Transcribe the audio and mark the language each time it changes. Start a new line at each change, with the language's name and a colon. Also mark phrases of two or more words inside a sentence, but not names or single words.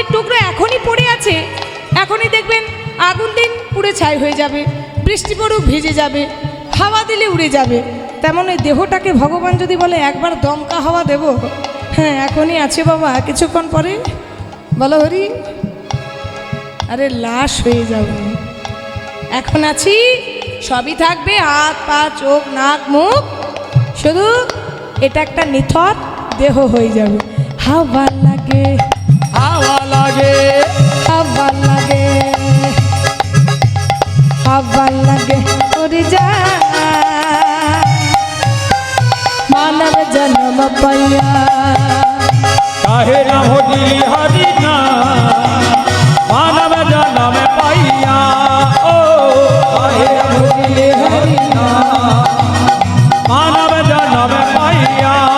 Bangla: টুকরো এখনই পড়ে আছে এখনই দেখবেন আগুন দিন পুড়ে ছাই হয়ে যাবে বৃষ্টি পড়ুক ভিজে যাবে হাওয়া দিলে উড়ে যাবে তেমন এই দেহটাকে ভগবান যদি বলে একবার দমকা হাওয়া দেব হ্যাঁ এখনই আছে বাবা কিছুক্ষণ পরে বলো হরি আরে লাশ হয়ে যাবে এখন আছি সবই থাকবে হাত পা চোখ নাক মুখ শুধু এটা একটা নিথর দেহ হয়ে যাবে হাওয়া লাগে হাওয়া লাগে হাওয়া লাগে হাওয়া লাগে উড়ে যা মানব জন্ম পাইয়া কাহে না ভজিলি হরি নাম মানব জন্ম পাইয়া ও কাহে না ভজিলি হরি নাম মানব জন্ম পাইয়া